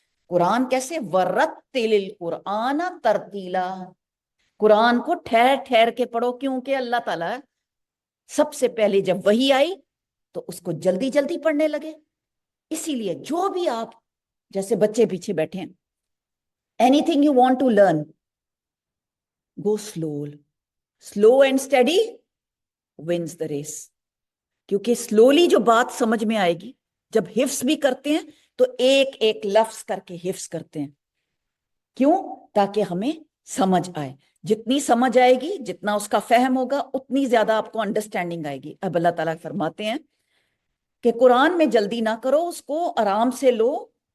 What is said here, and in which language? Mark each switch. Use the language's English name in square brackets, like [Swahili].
[Urdu] قرآن کیسے؟ [Arabic] وَرَتِّلِ الْقُرْآنَ تَرْتِيلًا, [Urdu] قرآن کو ٹھہر ٹھہر کے پڑھو, کیونکہ اللہ تعالیٰ سب سے پہلے جب وحی آئی تو اس کو جلدی جلدی پڑھنے لگے. اسی لیے جو بھی آپ, جیسے بچے پیچھے بیٹھے ہیں, [English] anything you want to learn, go slow. Slow and steady wins the race. [Urdu] کیونکہ سلولی جو بات سمجھ میں آئے گی, جب حفظ بھی کرتے ہیں تو ایک ایک لفظ کر کے حفظ کرتے ہیں. کیوں؟ تاکہ ہمیں سمجھ آئے. جتنی سمجھ آئے گی, جتنا اس کا فہم ہوگا, اتنی زیادہ آپ کو انڈرسٹینڈنگ آئے گی. اب اللہ تعالیٰ فرماتے ہیں کہ قرآن میں جلدی نہ کرو, اس کو آرام سے لو.